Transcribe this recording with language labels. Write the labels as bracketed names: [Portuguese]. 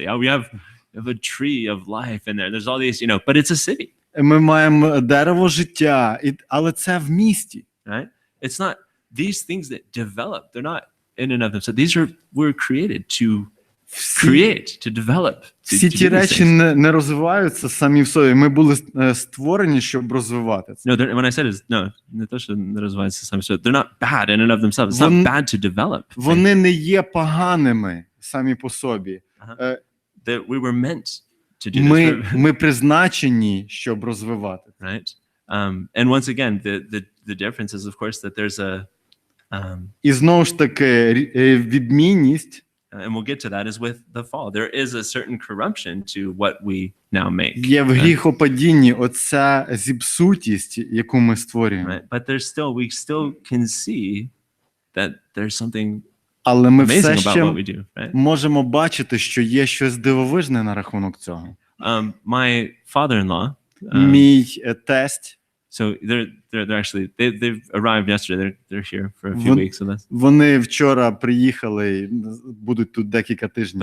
[English] We have a tree of life in there. There's all these, you know, but it's a city, [Ukrainian] Ми маємо дерево життя, але це в місті. [English] right? It's not these things that develop. They're not in and of themselves. We're created to create, to develop. [Ukrainian] Всі ті речі не розвиваються самі в собі. Ми були створені, щоб розвивати це. [English] No, when I said is no, [Ukrainian] не то, що не розвиваються самі собі. [English] They're not bad in and of themselves. It's not bad to develop. [Ukrainian] Вони не є поганими самі по собі. [English] That we were meant to do this. [Ukrainian] Ми призначені, щоб розвивати. [English] Right? And once again, the difference is, of course, that there's a [Ukrainian] І знову ж таки, відмінність, [English] and we'll get to that, is with the fall. There is a certain corruption to what we now make. [Ukrainian] є в гріхопадінні оця зіпсутість, яку ми створюємо. [English] Right? But we still can see that there's something [Ukrainian] Але ми [English] amazing [Ukrainian] все [English] about [Ukrainian] ще [English] what we do, right? [Ukrainian] можемо бачити, що є щось дивовижне на рахунок цього. [English] My father-in-law, [Ukrainian] Мій тесть, [English] so they're actually they've arrived yesterday. They're here for a few weeks with us, [Ukrainian] вони вчора приїхали, будуть тут декілька тижнів,